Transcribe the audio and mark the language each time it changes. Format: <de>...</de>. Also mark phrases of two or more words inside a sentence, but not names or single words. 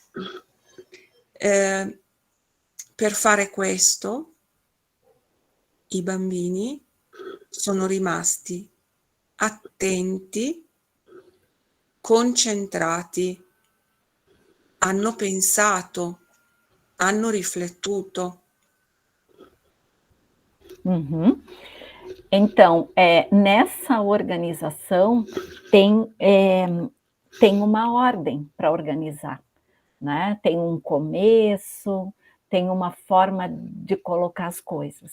<it>Per fare questo i bambini sono rimasti attenti, concentrati, hanno pensato, hanno riflettuto. Uhum.</it> <pt>Então, nessa organização tem uma ordem para organizar, né? Tem um começo, tem uma forma de colocar as coisas.</pt>